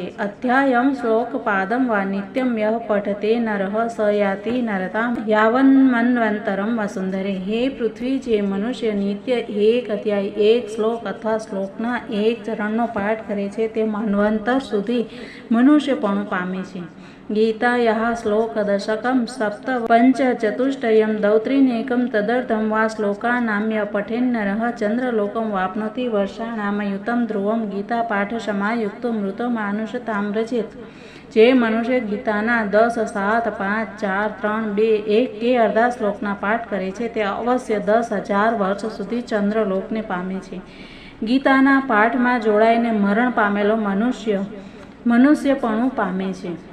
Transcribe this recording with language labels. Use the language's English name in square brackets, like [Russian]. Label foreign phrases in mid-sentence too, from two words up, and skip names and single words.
[Sanskrit] અધ્યાયમ શ્લોક પાદમ વા નિત્યમ યઃ પઠતે નરઃ સ યાતિ નરતામ યાવન્મન્વંતરમ વસુંધરે। [Gujarati] હે પૃથ્વી, જે મનુષ્ય નિત્ય 1 અધ્યાય, 1 શ્લોક અથવા શ્લોકના 1 ચરણનો પાઠ કરે છે તે મન્વંતર સુધી મનુષ્યપણું પામે છે। [Sanskrit] गीतायाः श्लोकदशकं सप्तपञ्चचतुष्टयं दौत्रीनेकं तदर्थं वा श्लोकानाम्य पठेन्नरः चन्द्रलोकं वाप्नोति वर्षाणामयुतं ध्रुवं गीतापाठसमायुक्तो मृतमानुषतां व्रजेत्। [Gujarati] જે મનુષ્ય ગીતાના 10, 7, 5, 4, 3, 2, 1 કે અડધા શ્લોકના પાઠ કરે છે તે અવશ્ય 10,000 વર્ષ સુધી ચંદ્રલોકને પામે છે. ગીતાના પાઠમાં જોડાઈને મરણ પામેલો મનુષ્યપણું પામે છે.